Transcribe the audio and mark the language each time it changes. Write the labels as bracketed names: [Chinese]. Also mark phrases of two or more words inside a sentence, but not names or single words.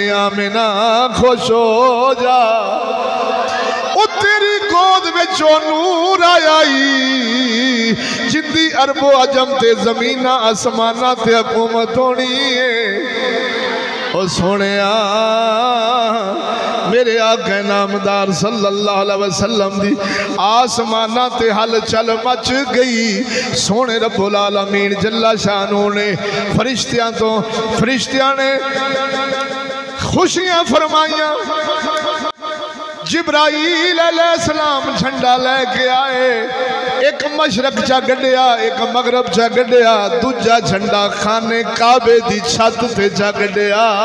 [Punjabi] ਆਮਿਨਾ ਖ਼ੁਸ਼ ਹੋ ਜਾ, ਓ ਤੇਰੀ ਗੋਦ ਵਿਚ ਨੂਰ ਆਇਆ, ਜਿਹਦੀ ਅਰਬੋ ਅਜਮ ਤੇ ਜ਼ਮੀਨਾਂ ਆਸਮਾਨਾਂ ਤੇ ਹਕੂਮਤ ਹੋਣੀ ਹੈ। ਓ ਸੋਹਣਿਆ ਮੇਰੇ ਆਕਾ ਨਾਮਦਾਰ [Arabic] صلى الله عليه وسلم [Punjabi] ਦੀ ਆਸਮਾਨਾਂ ਤੇ ਹਲਚਲ ਮਚ ਗਈ। ਸੋਹਣੇ [Arabic] رب العالمين جل شأنه [Punjabi] ਨੇ ਫ਼ਰਿਸ਼ਤਿਆਂ ਨੇ ਖ਼ੁਸ਼ੀਆਂ ਫ਼ਰਮਾਈਆਂ। ਜਿਬਰਾਈਲ [Arabic] عليه السلام [Punjabi] ਝੰਡਾ ਲੈ ਕੇ ਆਏ, ਇਕ ਮਸ਼ਰਿਕ ਚ ਗੱਡਿਆ, ਇਕ ਮਗ਼ਰਿਬ ਚ ਗੱਡਿਆ, ਦੂਜਾ ਝੰਡਾ ਖ਼ਾਨਾ ਕਾਬਾ ਦੀ ਛੱਤ ਤੇ ਚ ਗੱਡਿਆ।